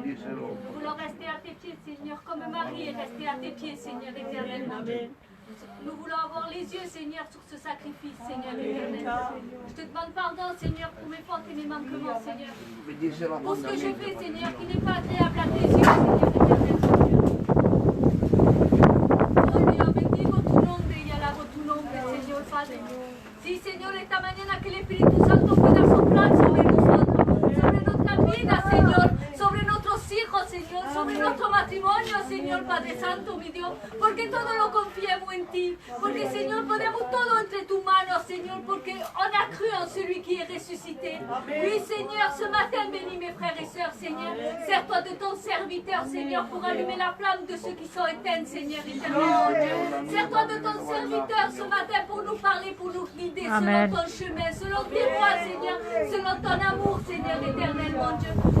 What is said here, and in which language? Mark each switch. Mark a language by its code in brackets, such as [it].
[fr] Nous voulons rester à tes pieds, Seigneur, comme Marie est restée à tes pieds, Seigneur éternel, mon Dieu. Nous voulons avoir les yeux, Seigneur, sur ce sacrifice, Seigneur éternel. Je te demande pardon, Seigneur, pour mes fautes et mes manquements, Seigneur. Pour ce que je fais, Seigneur, qui n'est pas agréable à tes yeux, Seigneur éternel. [es] Oh Dios, bendigo tu nombre y alabo tu nombre, Señor Padre. Sí, Señor, esta mañana que el Espíritu Santo pueda soplar sobre nosotros, sobre nuestra vida, Señor, sobre nuestros hijos, Señor, sobre nuestro matrimonio, Señor Padre Santo, mi Dios, porque todo lo confiemos en ti, porque, Señor, ponemos todo entre tus manos, Señor, porque [fr] on a cru en celui qui est ressuscité. Oui, Seigneur, ce matin, bénis mes frères et sœurs, Seigneur, sers-toi de ton serviteur, Seigneur, pour allumer la flamme de ceux qui sont éteints, Seigneur, éternel. Sers-toi de ton serviteur ce matin pour nous parler, pour nous guider selon ton chemin, selon tes voies, Seigneur, selon ton amour, Seigneur, éternel, mon Dieu.